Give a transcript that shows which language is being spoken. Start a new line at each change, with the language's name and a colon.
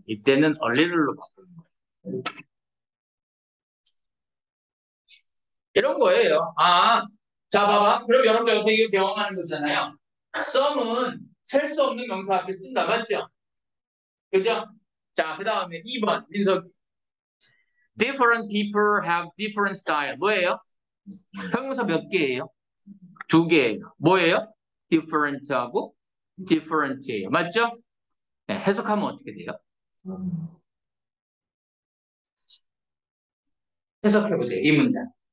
Korean: 이때는 얼리를로 바꾸는 거예요. 이런 거예요. 자, 봐봐. 그럼 여러분들 여기서 이거 경험하는 거잖아요. some은 셀 수 없는 명사 앞에 쓴다. 맞죠? 그죠? 자, 그 다음에 2번. 민석.
English: Different people have different style.
Korean: 뭐예요? 형용사 몇 개예요? 두 개예요. 뭐예요? different하고 different예요. 맞죠? 네, 해석하면 어떻게 돼요? 해석해 보세요. 이 문장.